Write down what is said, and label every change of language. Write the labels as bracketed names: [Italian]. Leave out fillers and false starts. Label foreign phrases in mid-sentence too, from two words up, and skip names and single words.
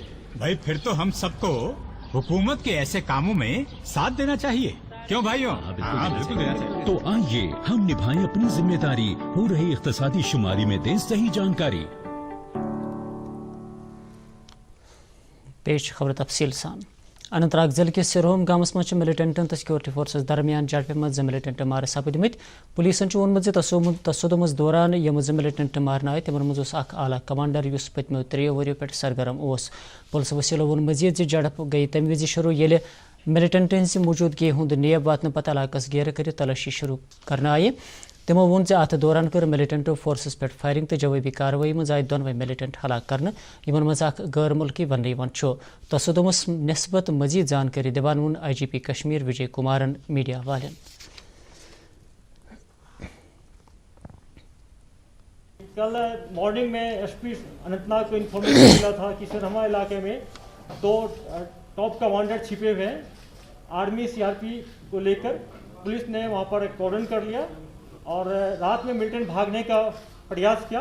[Hindi] भाई फिर तो हम सबको हुकूमत के ऐसे कामों में साथ देना चाहिए, क्यों भाइयों? बिल्कुल देना चाहिए। तो आइए हम निभाएं अपनी जिम्मेदारी, हो रही इख्तिसादी शुमारी में दें सही जानकारी। [Kashmiri] पेश खबर तफसील सान [Hindi] अनंतनाग जिले के [Kashmiri] सिरोम गामस मज मिलिटेंटन तो सिक्योरिटी फोर्सेस दरमियान झड़प मज मिलिटेंट मार सपदमत पुलिसन वोनमुत तसदुमस दौरान यम मिलिटेंट मारन आय तिमन मज आला कमांडर युस पतमो 3 वरियो पे सरगर्म पुलिस वसीलो वोन मजीद झड़प गई तम विज शुरू ये मिलिटेंट हज मौजूदगी हुंद नेब वातन पत इलाकस घेर कर तलाशी शुरू करना आय तमो वोन अत दौरान कर मिलिटेंटो फोर्सेस पे फायरिंग तो जवाबी कार्रवाई मज आय दोनवे मिलिटेंट हलाक कर इन मज गैर मुल्की वन तसदुमस नस्बत मजीद जानकारी दिवान वोन IGP कश्मीर विजय कुमारन मीडिया वाले। [Hindi] कल मॉर्निंग में SP अनंतनाग को इन्फॉर्मेशन मिला था कि सर हमारे इलाके में 2 टॉप कमांडर छिपे हुए हैं। आर्मी CRP को लेकर पुलिस ने वहाँ पर एक कॉर्डन कर लिया और रात में मिलिटेंट भागने का प्रयास किया।